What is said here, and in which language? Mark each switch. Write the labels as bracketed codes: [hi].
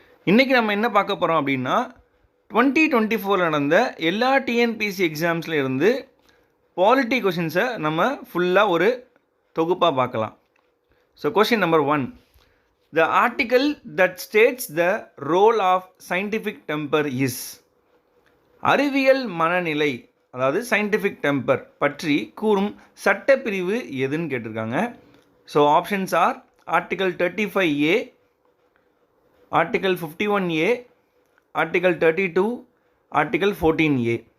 [ta] இன்றைக்கி நம்ம என்ன பார்க்க போகிறோம் அப்படின்னா 2024 நடந்த எல்லா டிஎன்பிஎஸ்சி எக்ஸாம்ஸில் இருந்து பாலிட்டி கொஷின்ஸை நம்ம ஃபுல்லாக ஒரு தொகுப்பாக பார்க்கலாம். [en] So question number 1, the article that states the role of scientific temper is. [ta] அறிவியல் மனநிலை அதாவது scientific temper பற்றி கூறும் சட்டப்பிரிவு எதுன்னு கேட்டிருக்காங்க. [en] So options are Article 35A, Article 51A, Article 32, Article 14A.